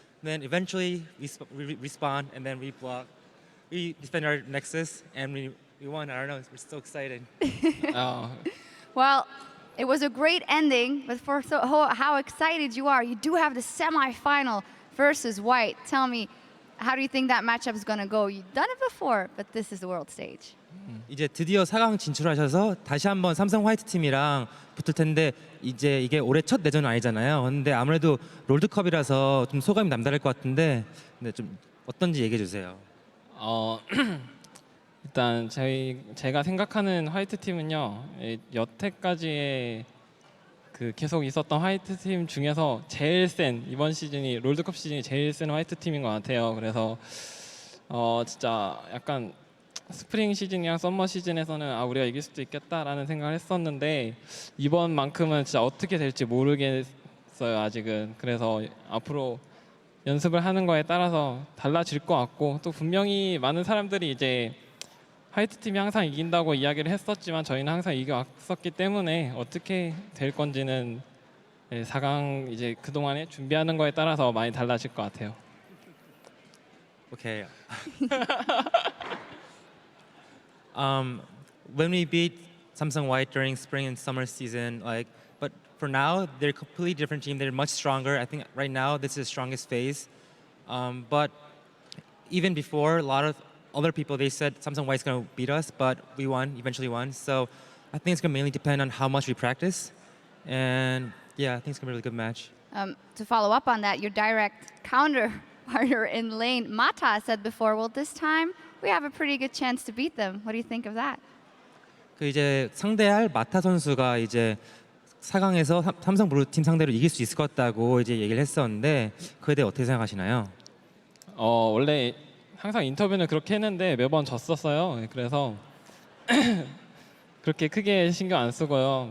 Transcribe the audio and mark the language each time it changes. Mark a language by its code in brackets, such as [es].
[en] Then eventually we respawn, and then we defend our Nexus, and we won. I don't know, we're so excited. Well, it was a great ending, but for how excited you are, you do have the semi-final versus White. Tell me, how do you think that matchup is gonna go? You've done it before, but this is the world stage. [ko] 이제 드디어 4강 진출하셔서 다시 한번 삼성 화이트 팀이랑 붙을 텐데 이제 이게 올해 첫 내전은 아니잖아요. 근데 아무래도 롤드컵이라서 좀 소감이 남다를 것 같은데 근데 좀 어떤지 얘기해 주세요. 일단 제가 생각하는 화이트 팀은요. 여태까지의 그 계속 있었던 화이트 팀 중에서 제일 센 이번 시즌이 롤드컵 시즌이 제일 센 화이트 팀인 것 같아요. 그래서 진짜 약간 스프링 시즌이랑 썸머 시즌에서는 우리가 이길 수도 있겠다라는 생각을 했었는데 이번만큼은 진짜 어떻게 될지 모르겠어요 아직은. 그래서 앞으로 연습을 하는 거에 따라서 달라질 것 같고 또 분명히 많은 사람들이 이제 화이트 팀이 항상 이긴다고 이야기를 했었지만 저희는 항상 이겨왔었기 때문에 어떻게 될 건지는 4강 이제 그동안에 준비하는 거에 따라서 많이 달라질 것 같아요. [en] Okay. When we beat Samsung White during spring and summer season, but for now they're a completely different team. They're much stronger. I think right now this is the strongest phase. But even before, a lot of other people they said Samsung White's gonna beat us, but we eventually won. So I think it's gonna mainly depend on how much we practice. And yeah, I think it's gonna be a really good match. To follow up on that, your direct counter partner in lane, Mata, said before, well, this time we have a pretty good chance to beat them. What do you think of that? [ko] 그 이제 상대할 마타 선수가 이제 4강에서 삼성 블루 팀 상대로 이길 수 있을 것 같다고 이제 얘기를 했었는데 그에 대해 어떻게 생각하시나요? 원래 항상 인터뷰는 그렇게 했는데 매번 졌었어요. 그래서 그렇게 크게 신경 안 쓰고요.